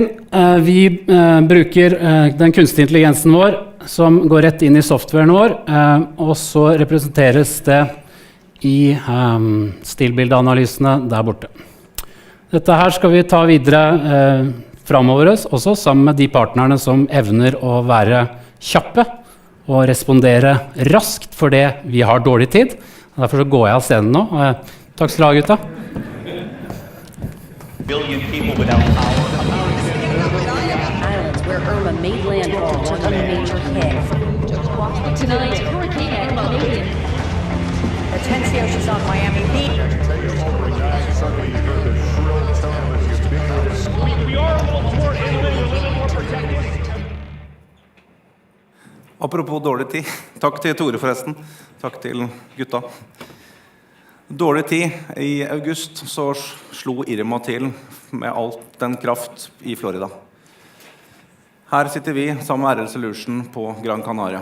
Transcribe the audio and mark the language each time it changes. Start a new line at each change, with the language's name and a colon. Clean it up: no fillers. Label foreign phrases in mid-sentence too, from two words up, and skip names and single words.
Norwegian: Vi bruker den kunstige intelligensen vår, som går rett inn i softwaren vår, og så representeres det i stillbildeanalysene der borte. Dette her skal vi ta videre fremover også, sammen med de partnerne som evner å være kjappe og respondere raskt for det vi har dårlig tid. Derfor så går jeg av scenen nå. Takk skal du ha, gutta.
English: Billion people without power. Islands where Irma made landfall took a major hit. Tonight, Hurricane Irma. Atencio is on Miami Beach. We are a little more innovative, a little more protected.
Norwegian: Apropos dårlig tid. Takk til Tore forresten. Takk til gutta. Dårlig tid. I august så slo Irma til med alt den kraft i Florida. Her sitter vi sammen med RL Solution på Gran Canaria.